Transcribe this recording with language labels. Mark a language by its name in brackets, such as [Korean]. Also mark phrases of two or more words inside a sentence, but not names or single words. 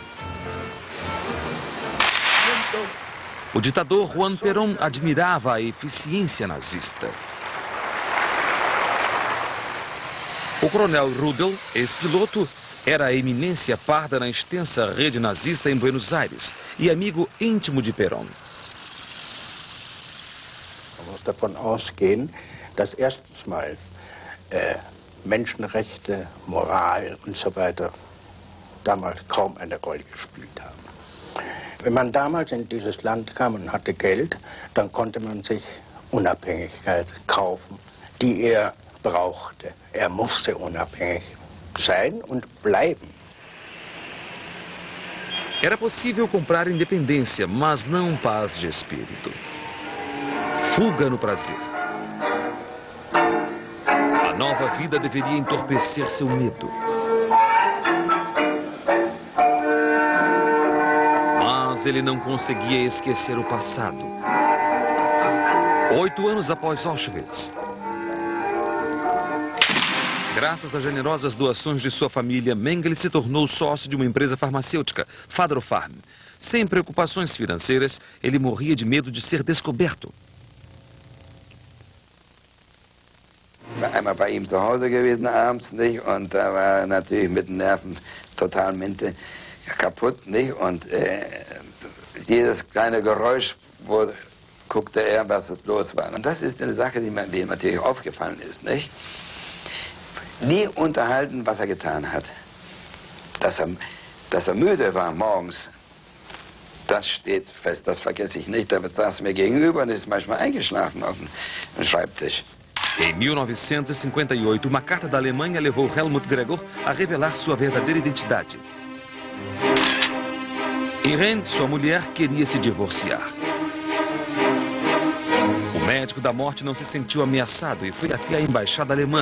[Portuguese] O ditador Juan Perón admirava a eficiência nazista. O coronel Rudel, ex-piloto, era a eminência parda na extensa rede nazista em Buenos Aires e amigo íntimo de Perón. [German] muss davon ausgehen, dass erstens mal Menschenrechte, Moral und so weiter damals kaum eine Rolle gespielt haben. Wenn man damals in dieses Land kam und hatte Geld, dann konnte man sich Unabhängigkeit kaufen, die er brauchte. Er musste unabhängig sein und bleiben. [Portuguese] Era possível comprar independência, mas não paz de espírito. Fuga no prazer. A nova vida deveria entorpecer seu medo. Mas ele não conseguia esquecer o passado. 8 anos após Auschwitz. Graças a generosas doações de sua família, Mengele se tornou sócio de uma empresa farmacêutica, Fadrofarm. Sem preocupações financeiras, ele morria de medo de ser descoberto. [German] Einmal bei ihm zu Hause gewesen abends, nicht? Und da war natürlich mit den Nerven total kaputt, nicht? Und jedes kleine Geräusch guckte er, was es los war. Und das ist eine Sache, die mir natürlich aufgefallen ist, nicht? Nie unterhalten, was er getan hat. Dass er müde war morgens, das steht fest, das vergesse ich nicht. Da saß mir gegenüber und ist manchmal eingeschlafen auf dem Schreibtisch. [Portuguese] Em 1958, uma carta da Alemanha levou Helmut Gregor a revelar sua verdadeira identidade. Irene, sua mulher, queria se divorciar. O médico da morte não se sentiu ameaçado e foi até a embaixada alemã.